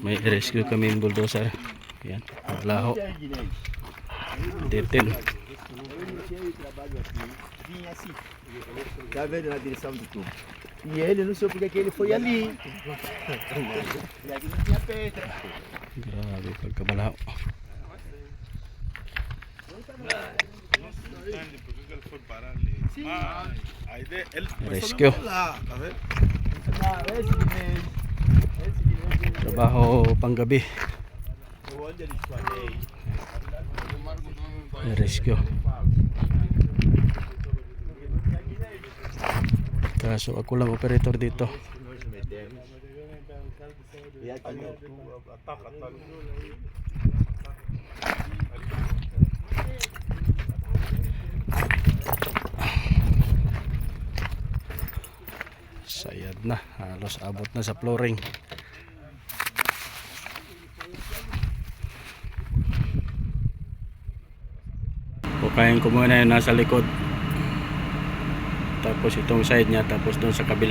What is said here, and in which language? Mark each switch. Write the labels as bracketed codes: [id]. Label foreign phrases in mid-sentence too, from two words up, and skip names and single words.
[tl] May rescue kami yung bulldozer. Yan, laho. 13. [pt] Vinha assim, tá vendo na direção do tubo. E ele não sei porque que ele foi ali. E aqui não tinha pedra. [tl] Grabe pagkabalaho. Rescue. [pt] Lá, tá vendo? Esse que veio. Esse que veio. [tl] Trabaho panggabi. [pt] Onde eles falei. [tl] Rescue. Kaso ako lang operator dito. [pt] E aqui o tubo ataca. [tl] Sayad na, halos abot na sa flooring. Pukain ko muna yung nasa likod, tapos itong side niya, tapos doon sa kabila.